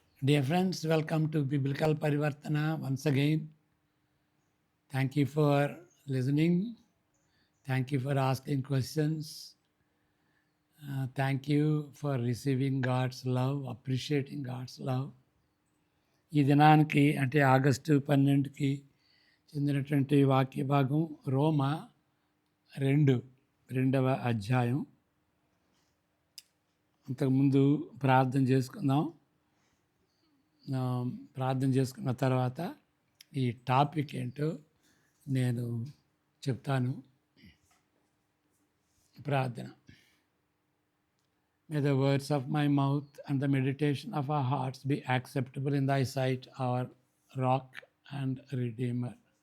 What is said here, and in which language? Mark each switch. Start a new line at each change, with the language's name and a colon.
English: Dear friends, welcome to Biblical Parivartana once again. Thank you for listening. Thank you for asking questions. Thank you for receiving God's love, appreciating God's love.
Telugu: ఈ దినానికి అంటే August 12కి చెందినటువంటి వాక్య భాగం రోమా 2వ అధ్యాయం. అంతకుముందు ప్రార్థన చేసుకుందాం. ప్రార్థన చేసుకున్న తర్వాత ఈ టాపిక్ ఏంటో నేను చెప్తాను. ప్రార్థన.
English: May the words of my mouth and the meditation of our hearts be acceptable in thy sight, our rock and redeemer.